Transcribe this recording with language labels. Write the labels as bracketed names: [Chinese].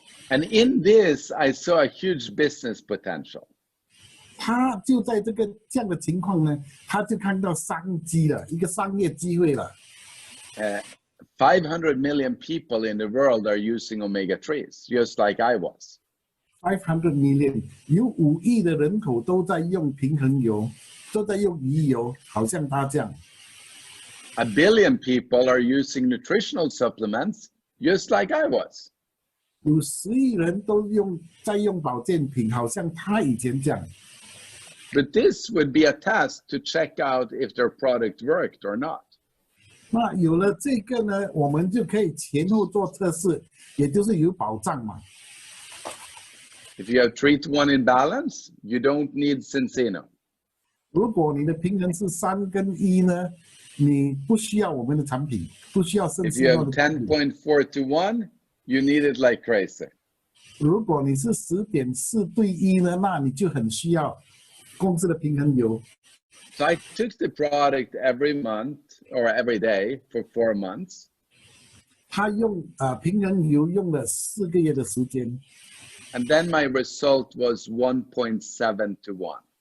[English] And in this, I saw a huge business potential. [Chinese] 他就在这样的情况呢，他就看到商机了，一个商业机会了。 [English] 500 million people in the world are using omega-3s, just like I was. 500 million， [Chinese] 有5亿的人口都在用平衡油，都在用鱼油，好像他这样。 [English] 1 billion people are using nutritional supplements, just like I was. [Chinese] 有10亿人都在用保健品，好像他以前这样。 [English] But this would be a task to check out if their product worked or not. [Chinese] 那有了这个呢，我们就可以前后做测试，也就是有保障嘛。 [English] If you have 3-to-1 imbalance, you don't need Zinzino. [Chinese] 如果你的平衡是3跟1呢，你不需要我们的产品，不需要生 [English] If you [Chinese] 鲜 [English] have [Chinese] 的产品。 [English] 10.4-to-1, you need it like crazy. [Chinese] 如果你是10.4:1呢，那你就很需要公司的平衡油。 [English] So I took the product every month or every day for 4 months. [Chinese] 他用平衡油用了4个月的时间， [English] And then my result was 1.7-to-1.